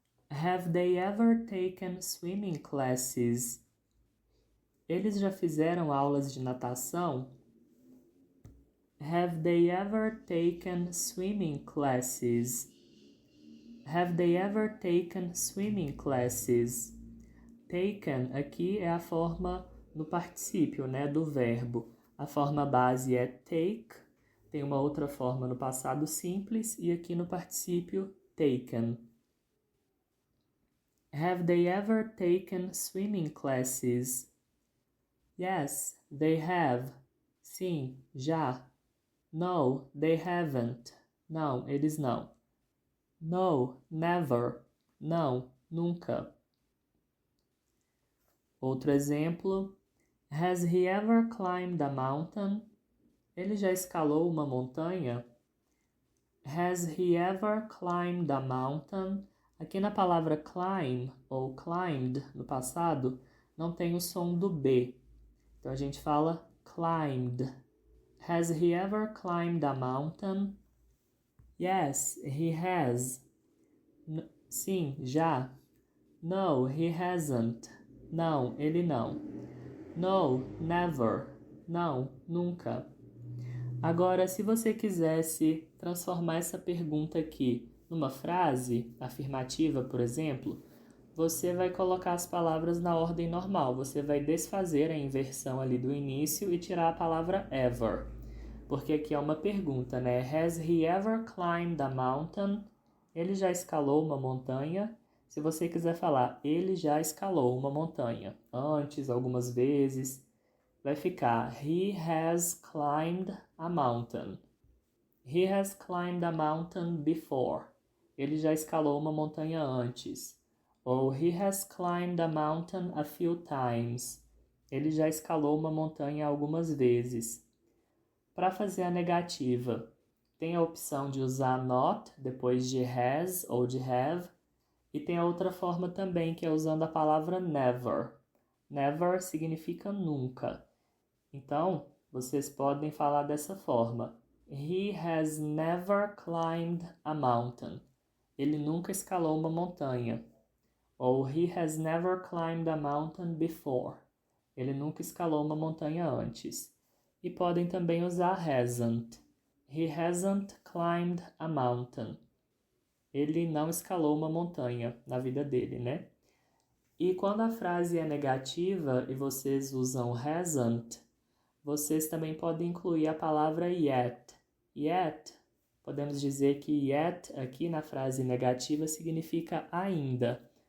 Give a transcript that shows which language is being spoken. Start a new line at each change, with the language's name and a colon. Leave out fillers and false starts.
English: Have they ever taken swimming classes?
Portuguese: Eles já fizeram aulas de natação?
English: Have they ever taken swimming classes? Have they ever taken swimming classes? Taken
Portuguese: aqui é a forma no particípio, né, do verbo. A forma base é take, tem uma outra forma no passado simples e aqui no particípio taken.
English: Have they ever taken swimming classes? Yes, they have.
Portuguese: Sim, já.
English: No, they haven't.
Portuguese: Não, eles não.
English: No, never.
Portuguese: Não, nunca. Outro exemplo.
English: Has he ever climbed a mountain?
Portuguese: Ele já escalou uma montanha?
English: Has he ever climbed a mountain?
Portuguese: Aqui na palavra climb ou climbed no passado não tem o som do B. Então a gente fala climbed.
English: Has he ever climbed a mountain? Yes, he has.
Portuguese: Sim, já.
English: No, he hasn't.
Portuguese: Não, ele não.
English: No, never.
Portuguese: Não, nunca. Agora, se você quisesse transformar essa pergunta aqui numa frase afirmativa, por exemplo, você vai colocar as palavras na ordem normal. Você vai desfazer a inversão ali do início e tirar a palavra ever. Porque aqui é uma pergunta, né?
English: Has he ever climbed a mountain?
Portuguese: Ele já escalou uma montanha? Se você quiser falar, ele já escalou uma montanha. Antes, algumas vezes, vai ficar
English: he has climbed a mountain. He has climbed a mountain before.
Portuguese: Ele já escalou uma montanha antes.
English: Ou he has climbed a mountain a few times.
Portuguese: Ele já escalou uma montanha algumas vezes. Para fazer a negativa, tem a opção de usar not depois de has ou de have. E tem a outra forma também, que é usando a palavra never. Never significa nunca. Então, vocês podem falar dessa forma.
English: He has never climbed a mountain.
Portuguese: Ele nunca escalou uma montanha.
English: Ou he has never climbed a mountain before.
Portuguese: Ele nunca escalou uma montanha antes. E podem também usar hasn't.
English: He hasn't climbed a mountain.
Portuguese: Ele não escalou uma montanha na vida dele, né? E quando a frase é negativa e vocês usam hasn't, vocês também podem incluir a palavra yet. Yet, podemos dizer que yet aqui na frase negativa significa ainda.